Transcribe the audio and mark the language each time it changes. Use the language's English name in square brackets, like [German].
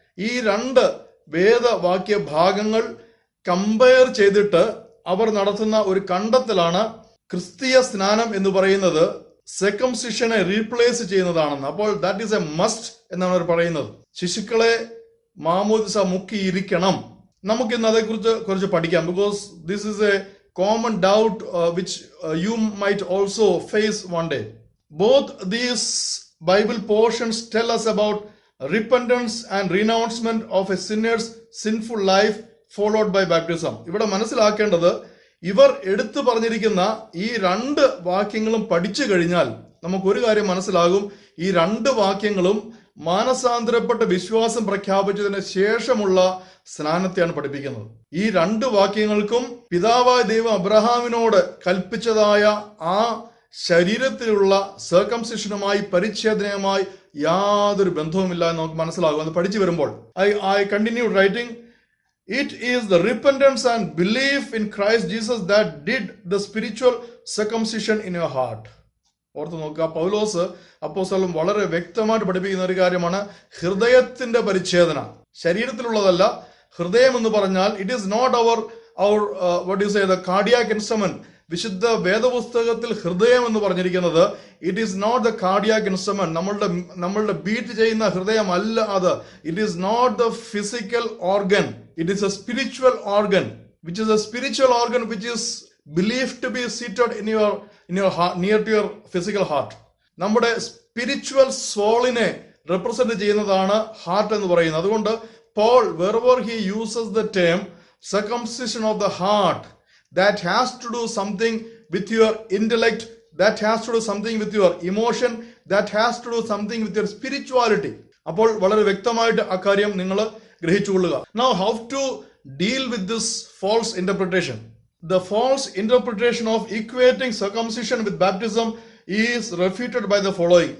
[Malayalam] ഈ 2 വേദവാക്യ ഭാഗങ്ങൾ കമ്പയർ ചെയ്തിട്ട് അവർ നടത്തുന്ന ഒരു കണ്ടെത്തലാണ് ക്രിസ്തീയ സ്നാനം എന്ന് പറയുന്നത് സെക്കംസിഷനെ റീപ്ലേസ് ചെയ്യുന്നതാണെന്ന്. അപ്പോൾ [English] that is a must [Malayalam] എന്നാണ് അവർ പറയുന്നത്. ശിശുക്കളെ മാമോദിസ മുക്കിയിരിക്കണം. നമുക്കിന്ന് അതേക്കുറിച്ച് കുറച്ച് പഠിക്കാം. [English] Because this is a common doubt which you might also face one day. Both these Bible portions tell us about repentance and renouncement of a sinner's sinful life followed by baptism. [Malayalam] ഇവിടെ മനസ്സിലാക്കേണ്ടത്, ഇവർ എടുത്തു പറഞ്ഞിരിക്കുന്ന ഈ 2 വാക്യങ്ങളും പഠിച്ചു കഴിഞ്ഞാൽ നമുക്കൊരു കാര്യം മനസ്സിലാകും. ഈ 2 വാക്യങ്ങളും മാനസാന്തരപ്പെട്ട വിശ്വാസം പ്രഖ്യാപിച്ചതിന് ശേഷമുള്ള സ്നാനത്തെയാണ് പഠിപ്പിക്കുന്നത്. ഈ 2 വാക്യങ്ങൾക്കും പിതാവായ ദൈവം അബ്രഹാമിനോട് കൽപ്പിച്ചതായ ആ ശരീരത്തിലുള്ള സർക്കംസിഷനുമായി പരിച്ഛേദനയുമായി യാതൊരു ബന്ധവുമില്ല എന്ന് നമുക്ക് മനസ്സിലാകും അത് പഠിച്ചു വരുമ്പോൾ. [English] I continued writing, it is the repentance and belief in Christ Jesus that did the spiritual circumcision in your heart. [Malayalam] ഓർത്ത് നോക്കുക, പൗലോസ് അപ്പോസ്തലൻ വളരെ വ്യക്തമായിട്ട് പഠിപ്പിക്കുന്ന ഒരു കാര്യമാണ് ഹൃദയത്തിന്റെ പരിച്ഛേദന. ശരീരത്തിലുള്ളതല്ല. ഹൃദയം എന്ന് പറഞ്ഞാൽ [English] It is not അവർ what you say the cardiac instrument. [Malayalam] വിശുദ്ധ വേദപുസ്തകത്തിൽ ഹൃദയം എന്ന് പറഞ്ഞിരിക്കുന്നത് [English] it is not the cardiac instrument, [Malayalam] നമ്മളുടെ ബീറ്റ് ചെയ്യുന്ന ഹൃദയം അല്ല അത്. [English] It is not the physical organ, it is a spiritual organ which is a spiritual organ which is believed to be seated in your heart, near to your physical heart. [Malayalam] നമ്മുടെ spiritual സോളിനെ represent ചെയ്യുന്നതാണ് heart എന്ന് പറയുന്നത്. അതുകൊണ്ട് [English] Paul, wherever he uses the term circumcision of the heart, that has to do something with your intellect, that has to do something with your emotion, that has to do something with your spirituality. [Malayalam] അപ്പോൾ വളരെ വ്യക്തമായിട്ട് അക്കാര്യം നിങ്ങൾ ഗ്രഹിച്ചുകൊള്ളുക. [English] Now, how to deal with this false interpretation? The false interpretation of equating circumcision with baptism is refuted by the following.